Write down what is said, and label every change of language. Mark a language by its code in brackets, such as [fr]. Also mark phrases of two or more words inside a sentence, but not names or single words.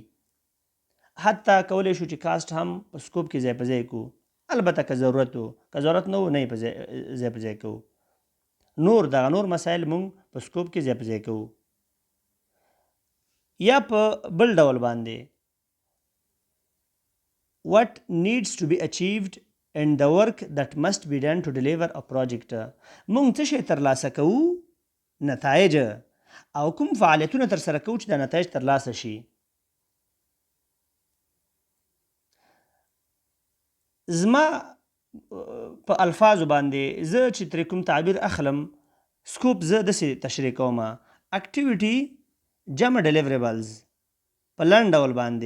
[ps] حتی کولی شو چې کاسټ هم په سکوپ کې ځای په ځای کوو، البته که ضرورت و، که ضرورت نه و نه یې ځای په ځای کوو. دغه نور مسایل موږ په سکوپ کې ځای په ځای کوو. یا په بل ډول باندې [en] what needs to be achieved and the work that must be done to deliver a project. [ps] موږ څه شی ترلاسه کوو، نتایج، او کوم فعالیتونه ترسره کوو چې دا نتایج ترلاسه شي. زما په الفاظو باندې زه چې ترې کوم تعبیر اخلم، سکوپ زه داسې تشریح کوم: اکټیویټي جمع ډلیوریبلز په لنډ ډول باندې.